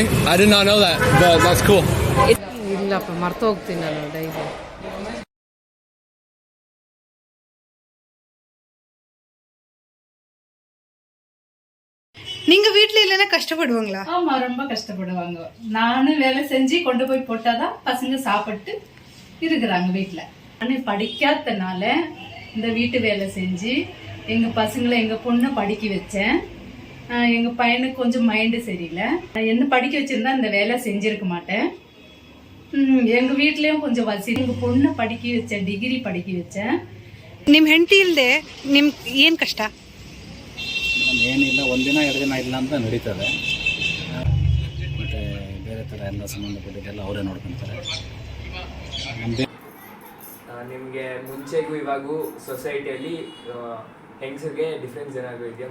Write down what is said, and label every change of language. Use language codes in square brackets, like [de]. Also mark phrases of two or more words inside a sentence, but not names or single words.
[en] I did not know that, but that's cool. [kn] ಇಲ್ಲಪ್ಪ ಮರ್ತೋಗ್ತೀನಿ ನಾನು ಡೈಲಿ. [ta] நீங்க வீட்ல இல்லைன்னா கஷ்டப்படுவாங்களா? ஆமா, ரொம்ப கஷ்டப்படுவாங்க. நானும் வேலை செஞ்சு கொண்டு போய் போட்டாதான் பசங்க சாப்பிட்டு இருக்கிறாங்க வீட்டுல. நானே படிக்காதனால இந்த வீட்டு வேலை செஞ்சு எங்க பசங்களை எங்க பொண்ணை படிக்க வச்சேன். எங்க பையனுக்கு கொஞ்சம் மைண்டு சரியில்லை. என்ன படிக்க வச்சிருந்தா இந்த வேலை செஞ்சிருக்க மாட்டேன். எங்க வீட்லயும் கொஞ்சம் வசதி. எங்க பொண்ணை படிக்க வச்சேன், டிகிரி படிக்க வச்சேன். [kn] ನಿಮ್ ಹೆಂಡತಿ ಇಲ್ಲದೆ ನಿಮ್ಗೆ ಏನ್ ಕಷ್ಟ? ಏನಿಲ್ಲ, ಒಂದಿನ ಎರಡು ದಿನ ಇಲ್ಲ ಅಂತ ನಡೀತದೆ. ಮತ್ತು ಬೇರೆ ಥರ ಎಲ್ಲ ಸಂಬಂಧಪಟ್ಟಿದ್ದೆಲ್ಲ ಅವರೇ ನೋಡ್ಕೊತಾರೆ. ನಿಮಗೆ ಮುಂಚೆಗೂ ಇವಾಗೂ ಸೊಸೈಟಿಯಲ್ಲಿ ಹೆಂಗಸರಿಗೆ ಡಿಫ್ರೆನ್ಸ್ ಏನಾದರೂ ಇದೆಯಾ?